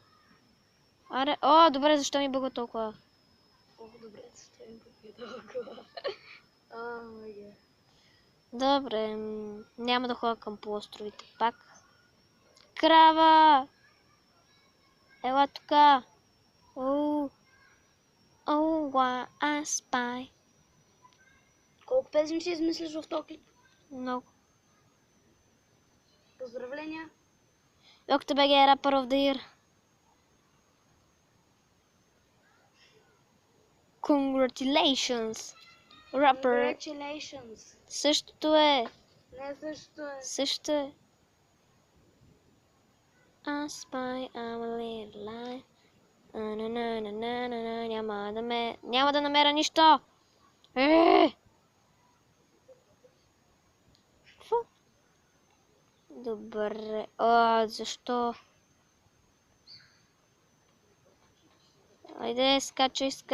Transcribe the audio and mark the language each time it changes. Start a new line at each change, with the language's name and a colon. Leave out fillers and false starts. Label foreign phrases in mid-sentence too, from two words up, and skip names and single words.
Bulgarian: Аре, добре, защо ми бъга толкова? Добре, защо ми бъга толкова? Добре, няма да ходя към полуостровите пак. Крава! Ела тука!
English: I spy.
Bulgarian: Колко песни си измислиш в този клип? Много. Поздравления!
English: Welcome BG Rapper of the Year. Congratulations! Rapper. Congratulations!
Bulgarian: Същото е. Не, също е. Също е.
English: I spy, I'm a little lie.
Bulgarian: Няма да намеря нищо. Добре. Защо? Айде, скачай.